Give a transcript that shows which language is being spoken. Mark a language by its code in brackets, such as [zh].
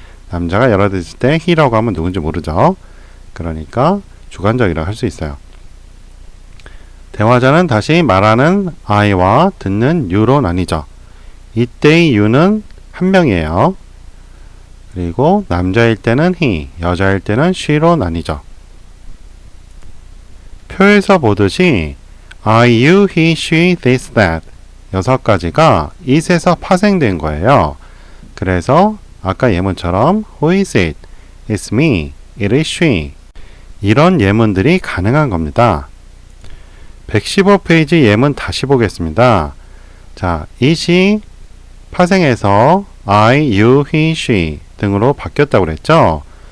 [ko] 남자가 열어댔을 때 he라고 하면 누군지 모르죠. 그러니까 주관적이라고 할 수 있어요. 대화자는 다시 말하는 I와 듣는 you로 나뉘죠. 이때의 you는 한 명이에요. 그리고 남자일 때는 he, 여자일 때는 she로 나뉘죠. 표에서 보듯이 I, you, he, she, this, that 6가지가 it에서 파생된 거예요. 그래서 아까 예문처럼 [en] Who is it? It's me. It is she. [ko] 이런 예문들이 가능한 겁니다. 115페이지 예문 다시 보겠습니다. 자, it이 파생해서 I, you, he, she 등으로 바뀌었다고 그랬죠?